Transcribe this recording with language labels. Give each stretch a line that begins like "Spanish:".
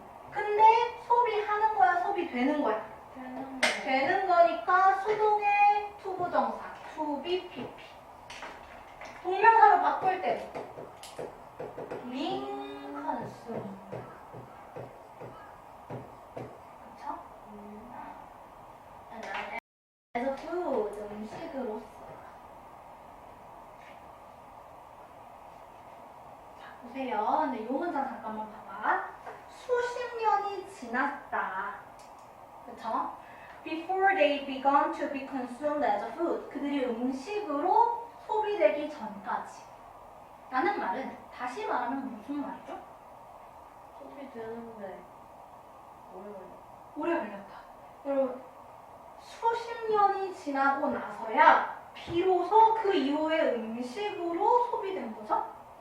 Korean: 근데 소비하는 거야, 소비되는 거야? 되는 거니까 수동의 to 부정사.
English: to be pp.
Korean: 동명사로 바꿀 때
English: being consumed.
Korean: 그쵸?
English: And then as a food,
Korean: 음식으로서. 자, 보세요. 근데 이 문장 잠깐만 봐봐. 수십 년이 지났다. 그쵸?
English: Before they began to be consumed as a food.
Korean: 그들이 음식으로 소비되기 전까지. 라는 말은 다시 말하면 무슨 말이죠? 소비되는데 오래 걸렸다. 여러분, 수십 년이 지나고 나서야 비로소 그 이후의 음식으로 소비된 거죠?